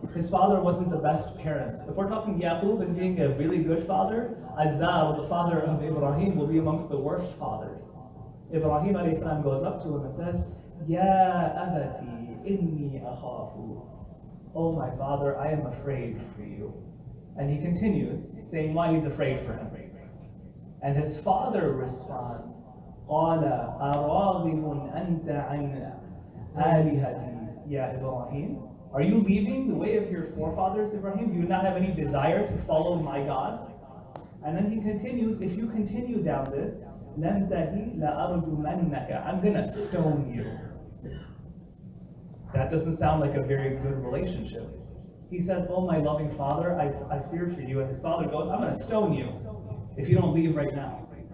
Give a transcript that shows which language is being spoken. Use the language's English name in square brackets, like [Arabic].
[English] His father wasn't the best parent. If we're talking Yaqub as being a really good father, Azar, the father of Ibrahim, will be amongst the worst fathers. Ibrahim alayhi salam goes up to him and says, [Arabic] Ya abati inni akhafu. [English] Oh my father, I am afraid for you. And he continues saying why he's afraid for him. And his father responds, [Arabic] قال أراغب أنت عن آلهتي يا إبراهيم? [English] Are you leaving the way of your forefathers, Ibrahim? Do you not have any desire to follow my gods? And then he continues, if you continue down this, [Arabic] لَنْتَهِ لَأَرْجُمَنَّكَ, [English] I'm going to stone you. That doesn't sound like a very good relationship. He says, oh my loving father, I fear for you. And his father goes, I'm going to stone you if you don't leave right now.